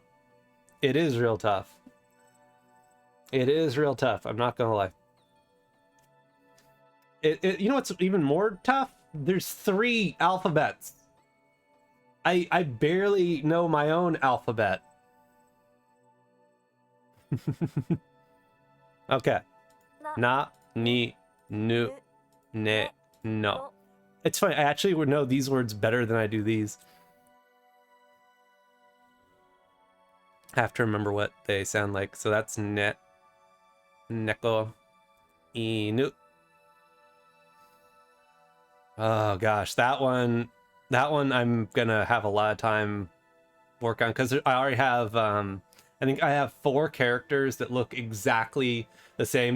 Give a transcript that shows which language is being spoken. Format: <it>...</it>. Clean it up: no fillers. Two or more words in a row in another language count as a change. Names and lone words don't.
<en>It is real tough. It is real tough. I'm not gonna lie. You know what's even more tough? There's 3 alphabets. I barely know my own alphabet. Okay.</en> <ja>な、に、ぬ、ね,</ja> <en>no. It's funny. I actually would know these words better than I do these. I have to remember what they sound like. So that's</en> <ja>ね、ねこ、いぬ.</ja> <en>Oh gosh, that one I'm gonna have a lot of time work on, because I already have I think I have 4 characters that look exactly the same.</en>